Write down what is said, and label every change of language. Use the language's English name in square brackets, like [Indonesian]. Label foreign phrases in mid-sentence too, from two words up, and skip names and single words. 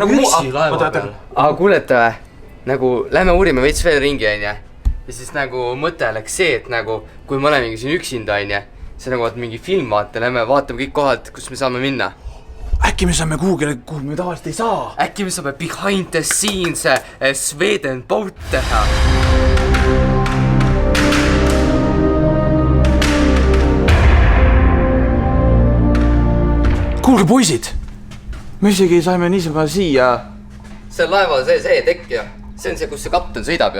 [Estonian] Nagu üksi laeva peal. Aga kuulete või? Nagu lähme uurime veits veel ringi, onja. Ja siis nagu mõte oleks see, et nagu kui me oleme siin üksinda, onja, see nagu mingi film vaata, lähme vaatame kõik kohad, kus me saame minna. Äkki me saame kuhu me tavaliselt ei saa? Äkki me saame [English] behind the scenes Sweden boat [Estonian] teha. Kuulge poisid, me isegi saime niisama siia. See laeva see tekk ju. See on see, kus see kapten sõidab ju.